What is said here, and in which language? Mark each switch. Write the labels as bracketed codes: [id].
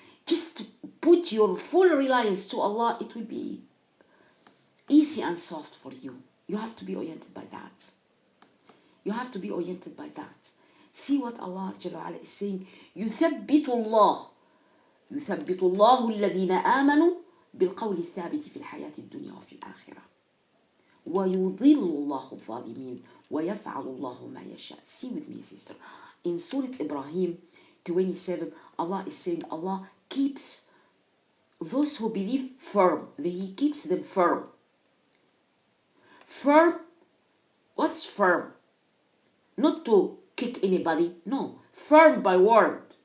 [en] Just put your full reliance to Allah. It will be easy and soft for you. You have to be oriented by that. You have to be oriented by that. See what Allah Jalla wa Ala is saying. [ar] يثبت الله الذين آمنوا بالقول الثابت في الحياة الدنيا وفي الآخرة ويضل الله الظالمين ويفعل الله ما يشاء. [en] See with me, sister. In Surah Ibrahim 27, Allah is saying Allah keeps those who believe firm. He keeps them firm. Firm. What's firm? Not to kick anybody. No. Firm by word.